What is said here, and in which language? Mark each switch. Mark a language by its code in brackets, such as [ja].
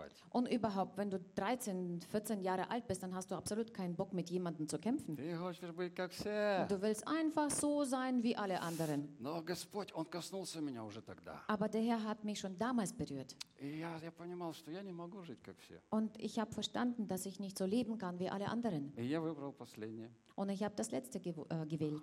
[de] Und überhaupt, wenn du 13, 14 Jahre alt bist, dann hast du absolut keinen Bock, mit jemandem zu kämpfen. Du willst einfach so sein wie alle anderen. Aber der Herr hat mich schon damals berührt. [ru] Я понимал, что я не могу жить как все. [de] Und ich habe verstanden, dass ich nicht so leben kann wie alle anderen. [ru] И я выбрал последнее. [de] Und ich habe das letzte gewählt.